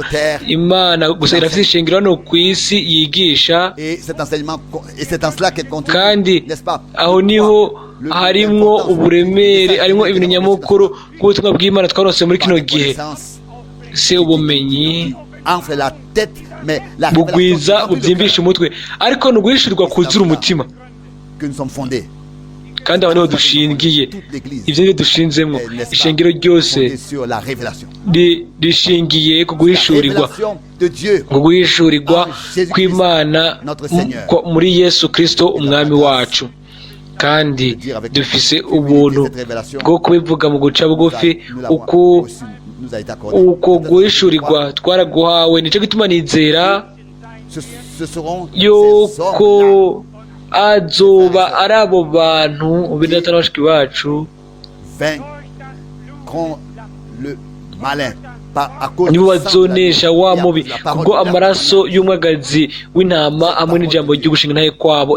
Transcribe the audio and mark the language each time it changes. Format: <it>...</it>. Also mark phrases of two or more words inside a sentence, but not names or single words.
<rn>Imana gusa irafite ishingiro hano ku isi yigisha, kandi aho niho harimwo uburemere, harimwo ibintu nyamukuru bw'ubutumwa bw'Imana twaronse muri kino gihe. Se ubumenyi</rn> <fr>enfle la tête, mais la</fr> <rn>bugwiza</rn> <fr>révélation</fr> <rn>bubyimbisha umutwe, ariko ni uguhishurirwa kuzura umutima.</rn> <fr>que nous sommes fondés.</fr> <rn>Kandi aba niho dushingiye,</rn> <fr>Toute l'Église</fr> <rn>ibyo nibyo dushinzemo.</rn> <fr>est, n'est-ce pas,</fr> <rn>Ishengero ryose</rn> <fr>fondée sur la révélation.</fr> <rn>rishingiye ku</rn> <fr>La</fr> <rn>guhishurirwa,</rn> <fr>révélation de Dieu</fr> <rn>ku guhishurirwa kw'Imana muri Yesu Kristo umwami wacu. Kandi dufise ubuntu bwo kubivuga mu guca bugufi, uko guhishurirwa twaraguhawe. Nicyo gituma nizera yuko azoba ari abo bantu b'indata n'abashiki bacu nibo bazonesha wa mubi, kubwo amaraso y'umwagazi w'intama hamwe n'ijambo ry'ugushinga ntahe kwabo.</rn>